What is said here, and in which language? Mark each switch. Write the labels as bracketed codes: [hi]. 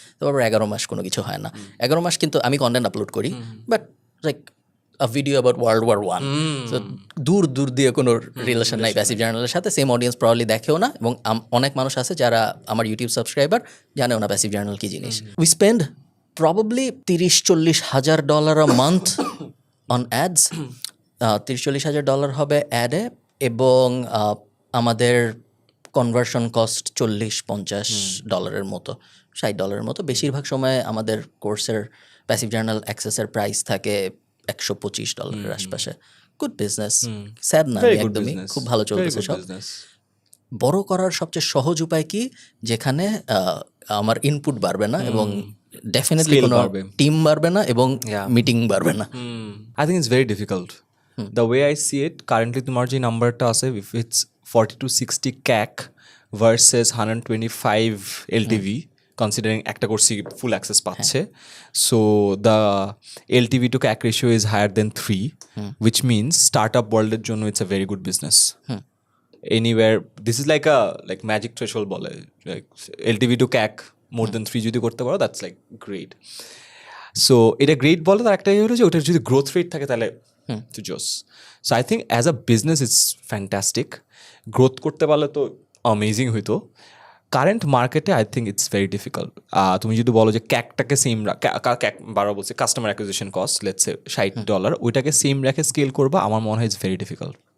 [bn] তারপর 11 মাস কোনো কিছু হয় না। 11 মাস কিন্তু আমি কন্টেন্ট আপলোড করি, [en] but like a video about World War I, [bn] so দূর দিয়ে কোনো রিলেশন নাই প্যাসিভ জার্নালের সাথে। সেম অডিয়েন্স প্রবাবলি দেখেও না, এবং অনেক মানুষ আছে যারা আমার ইউটিউব সাবস্ক্রাইবার জানেও না প্যাসিভ জার্নাল কি জিনিস। [en] We spend probably $30,000-40,000 a month on ads. [bn] $30,000-40,000 হবে অ্যাডে, এবং আমাদের কনভার্সন কস্ট $40-50 মতো, $60 মতো। বেশিরভাগ সময় আমাদের কোর্সের প্যাসিভ জার্নাল অ্যাক্সেসের প্রাইস থাকে $125 আশপাশে। গুড বিজনেস, স্যাড না, একদমই খুব ভালো চলতেছে সব। বড় করার সবচেয়ে সহজ উপায় কি, যেখানে আমার ইনপুট বাড়বে না এবং ডেফিনেটলি কোনো টিম বাড়বে না এবং মিটিং বাড়বে না? [en] I think it's very difficult. The way I see it currently, [bn] তোমার যে নাম্বারটা আছে, [en] if it's 40-60 CAC versus 125 LTV, [bn] considering একটা কোর্সই ফুল অ্যাক্সেস পাচ্ছে, [en] so the LTV to CAC ratio is higher than 3, which means startup [bn] ওয়ার্ল্ডের জন্য [en] It's a very good business. Anywhere, this is like a magic threshold বলে, like LTV to CAC more than 3 [bn] যদি করতে পারো, [en] that's like great. [bn] So এটা great বলে, তার একটাই হলো যে ওটার যদি গ্রোথ রেট থাকে তাহলে টু জোস। [en] So I think as a business it's fantastic. [bn] Growth করতে পারলে তো অ্যামেজিং হইতো। কারেন্ট মার্কেটে [en] I think it's very difficult. [bn] তুমি যদি বলো যে ক্যাকটাকে সেম, ক্যাক বারবার বলছে customer acquisition cost let's say $60, ওইটাকে সেম রেখে স্কেল করবা, আমার মনে হয় [en] It's very difficult.